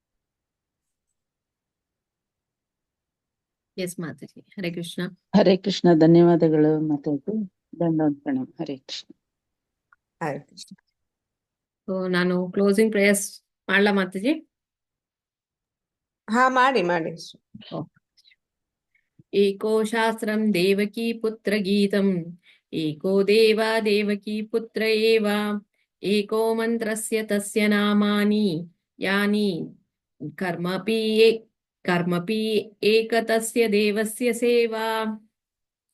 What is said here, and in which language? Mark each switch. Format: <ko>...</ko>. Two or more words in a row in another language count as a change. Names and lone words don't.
<kn>ಎಸ್ ಮಾತಾಜಿ. ಹರೇ ಕೃಷ್ಣ. ಹರೇ ಕೃಷ್ಣ. ಧನ್ಯವಾದಗಳು ಮಾತಾಜಿ. ದಂಡವತ್ ಪ್ರಣಾಮ. ಹರೇ ಕೃಷ್ಣ. ಹರೇ ಕೃಷ್ಣ. ಸೊ ನಾನು</kn> <en>closing prayers</en> <kn>ಮಾಡ್ಲಾ ಮಾತಾಜಿ? ಹಾ, ಮಾಡಿ.</kn> <sa>ಏಕೋ ಶಾಸ್ತ್ರಂ ದೇವಕೀ ಪುತ್ರ ಗೀತಂ, ಏಕೋ ದೇವ ದೇವಕೀ ಪುತ್ರ ಏವ, ಏಕೋ ಮಂತ್ರಸ್ಯ ತಸ್ಯ ನಾಮಾನಿ ಯಾನಿ ಕರ್ಮಪಿ ಏಕ ತಸ್ಯ ದೇವಸ್ಯ ಸೇವಾ.</sa>